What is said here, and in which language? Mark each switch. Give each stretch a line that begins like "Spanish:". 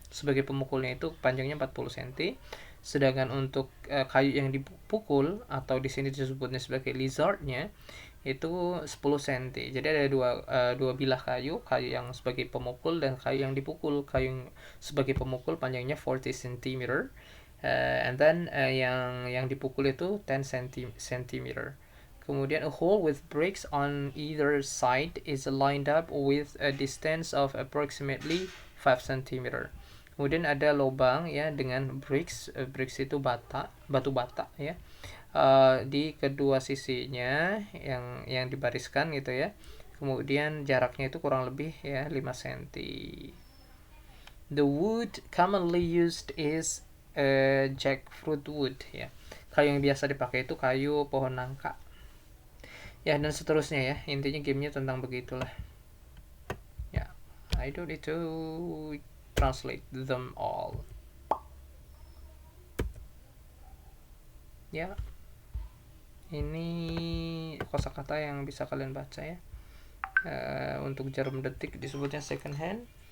Indonesian: Sebagai pemukulnya itu panjangnya 40 cm. Sedangkan untuk kayu yang dipukul atau di sini disebutnya sebagai lizardnya itu 10 cm. Jadi ada dua bilah kayu yang sebagai pemukul dan kayu yang dipukul. Kayu yang sebagai pemukul panjangnya 40 cm.
English: And then
Indonesian: yang dipukul itu 10 cm. Kemudian
English: a hole with bricks on either side is lined up with a distance of approximately 5 cm.
Indonesian: Kemudian ada lubang ya dengan bricks itu batu bata ya, di kedua sisinya yang dibariskan gitu ya. Kemudian jaraknya itu kurang lebih ya 5 cm.
English: The wood commonly used is jackfruit wood, ya.
Indonesian: Kayu yang biasa dipakai itu kayu pohon nangka. Ya, dan seterusnya ya. Intinya gamenya tentang begitulah.
English: Ya, I don't need to translate them all.
Indonesian: Ya, ini kosakata yang bisa kalian baca ya. Untuk jarum detik disebutnya second hand.